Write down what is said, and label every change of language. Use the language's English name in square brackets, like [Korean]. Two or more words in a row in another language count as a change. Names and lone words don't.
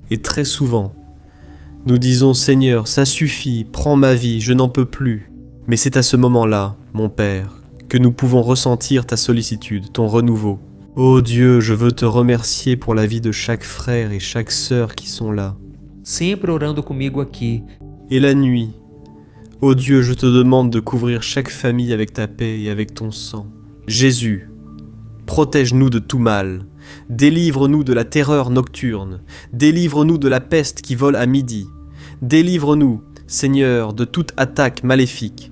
[French] Et très souvent, nous disons « Seigneur, ça suffit, prends ma vie, je n'en peux plus ». Mais c'est à ce moment-là, mon Père, que nous pouvons ressentir ta sollicitude, ton renouveau. Ô Dieu, je veux te remercier pour la vie de chaque frère et chaque sœur qui sont là. [Portuguese] sempre orando comigo aqui. [French] Et la nuit, ô Dieu, je te demande de couvrir chaque famille avec ta paix et avec ton sang. Jésus, protège-nous de tout mal. Délivre-nous de la terreur nocturne. Délivre-nous de la peste qui vole à midi. Délivre-nous, Seigneur, de toute attaque maléfique.